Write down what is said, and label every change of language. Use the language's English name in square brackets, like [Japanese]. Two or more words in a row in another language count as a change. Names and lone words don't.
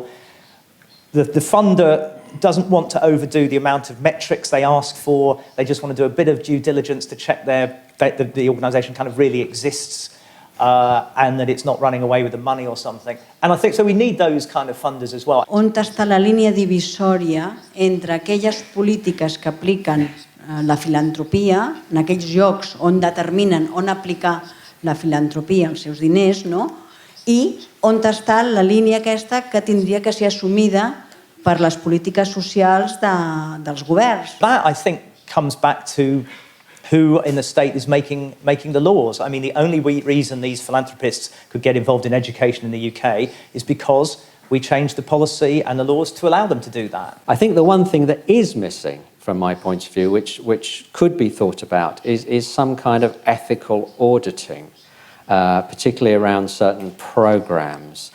[English] The funder doesn't want to overdo the amount of metrics they ask for. They just want to do a bit of due diligence to check the organisation kind of really exists and that it's not running away with the money or something. And I think so we need those kind of funders as well. [Catalan] On està la línia divisòria entre aquelles polítiques que apliquen la filantropia, en aquells llocs on determinen on aplicar la filantropia, els seus diners, no? I on està la línia aquesta que tindria que ser assumida per les polítiques socials dels governs. [English] That, I think, comes back to who in the state is making the laws. I mean, the only reason these philanthropists could get involved in education in the UK is because we changed the policy and the laws to allow them to do that. I think the one thing that is missing, from my point of view, which could be thought about, is some kind of ethical auditing, particularly around certain programs.